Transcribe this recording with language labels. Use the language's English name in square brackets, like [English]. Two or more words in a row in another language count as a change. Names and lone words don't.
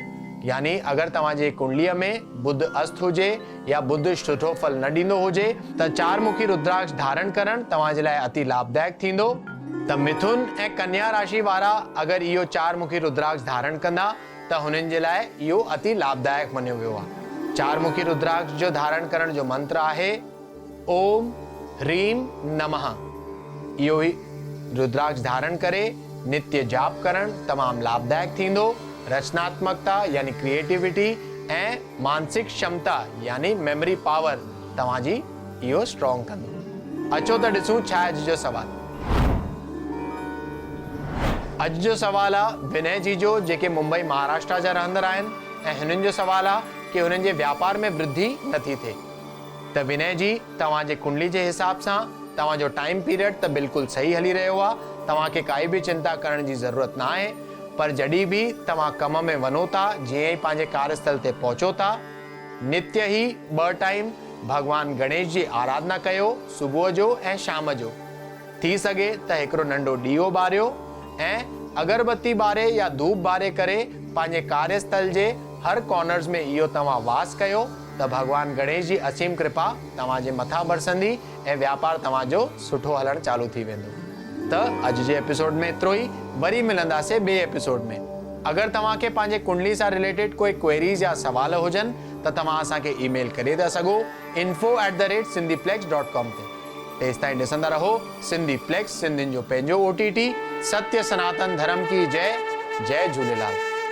[Sindhi] यानी अगरि तव्हांजे कुंडलीअ में बुध अस्त हुजे या बुध सुठो फल न ॾींदो हुजे त चार मुखी रुद्राक्ष धारण करणु तव्हां जे लाइ अति लाभदायक थींदो। त मिथुन ऐं कन्या राशि वारा अगरि इहो चार मुखी रुद्राक्ष धारण कंदा त हुननि जे लाइ इहो अति लाभदायक मञियो वियो आहे। चार मुखी रुद्राक्ष जो धारण करण जो मंत्र आहे [Sanskrit] ओम ह्रीम नमः। [Sindhi] इहो ई रुद्राक्ष धारण करे नित्य जाप करण तमामु लाभदायक थींदो। रचनात्मकता यानी क्रिएटिविटी ऐं मानसिक क्षमता यानी [English] memory power [Sindhi] तव्हांजी इहो स्ट्रॉन्ग कंदो। अचो त ॾिसूं छा अॼु जो सवाल। अॼु जो सवाल आहे विनय जी जो, जेके मुंबई महाराष्ट्र जा रहंदड़ आहिनि ऐं हिननि जो सवाल आहे कि हुननि जे व्यापार में वृद्धि नथी थिए। त विनय जी, तव्हांजे कुंडली जे हिसाब सां तव्हांजो [English] time period [Sindhi] त बिल्कुलु सही हली रहियो आहे। तव्हांखे काई बि चिंता करण जी ज़रूरत न आहे। पर जॾहिं बि तव्हां कम में वञो था, जीअं ई पंहिंजे कार्यस्थल ते पहुचो था, नित्य ई 2 टाइम भगवान गणेश जी आराधना कयो, सुबुह जो ऐं शाम जो। थी सघे त हिकिड़ो नंढो ॾीओ ॿारियो ऐं अगरबत्ती ॿारे या धूप ॿारे करे पंहिंजे कार्यस्थल जे हर कॉर्नर्स में इहो तव्हां वास कयो त भगवान गणेश जी असीम कृपा तव्हांजे मथां बरसंदी ऐं व्यापार तव्हांजो सुठो हलणु चालू थी वेंदो। त अॼु जे एपिसोड में एतिरो ई। वरी मिलंदासीं ॿिए एपिसोड में। अगरि तव्हांखे पंहिंजे कुंडली सां रिलेटेड कोई क्वेरीज़ या सवाल हुजनि त तव्हां असांखे ईमेल करे था सघो info@sindhiplex.com ते। तेसि ताईं ॾिसंदा रहो सिंधी प्लेक्स, सिंधियुनि जो पंहिंजो OTT। [Hindi] सत्य सनातन धर्म की जय। जय झूलेलाल।